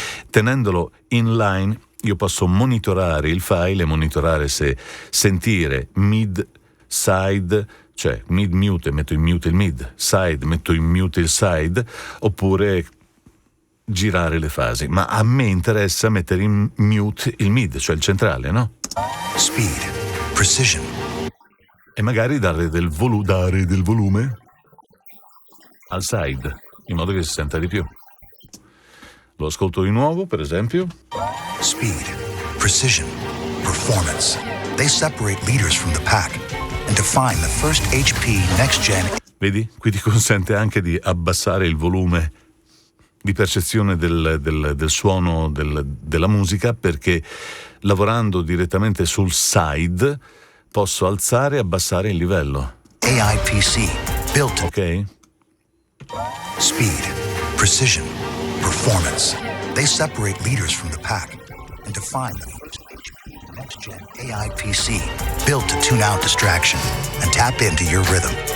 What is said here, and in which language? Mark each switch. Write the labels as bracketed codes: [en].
[it] Tenendolo inline io posso monitorare il file e monitorare se sentire mid-side, cioè mid-mute, metto in mute il mid, side, metto in mute il side, oppure girare le fasi, ma a me interessa mettere in mute il mid, cioè il centrale, no? [en] Speed, precision. [it] E magari dare del volume al side, in modo che si senta di più. Lo ascolto di nuovo, per esempio. [en] Speed, precision, performance. They separate leaders from the pack and define the first HP next gen. [it] Vedi? Qui ti consente anche di abbassare il volume di percezione del suono della musica, perché lavorando direttamente sul side posso alzare e abbassare il livello. [en] AI PC built. [it] Ok? [en] Speed, precision, performance. They separate leaders from the pack and define the first HP next gen AI PC built to tune out distraction and tap into your rhythm.